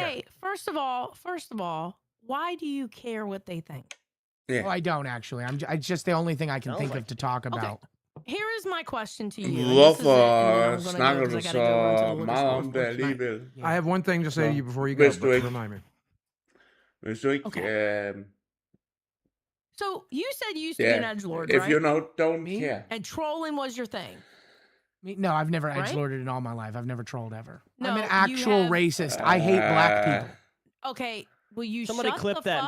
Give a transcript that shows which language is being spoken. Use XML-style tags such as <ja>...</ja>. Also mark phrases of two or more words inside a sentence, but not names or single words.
<en>Okay, first of all, why do you care what they think? Oh, I don't actually. It's just the only thing I can Sounds think like of to talk about. Here is my question to you. and this is it, and then I'm gonna go 'cause I gotta go run to the liquor store Malam for tonight.</en> <da>alligevel.</da> <en>I have one thing to say to you before you go.</en> <da>Hvis du</da> <en>But</en> <da>ikke,</da> <en>remind me.</en> <da>hvis du ikke,</da> <en>So you said you used to be an yeah, edgelord, if right? you don't Me? care. And trolling was your thing. No, I've never Right? edgelorded in all my life. I've never trolled ever. No, I'm an you actual have- racist. I hate black Uh, people. Okay, will you Somebody shut clip the that and</en>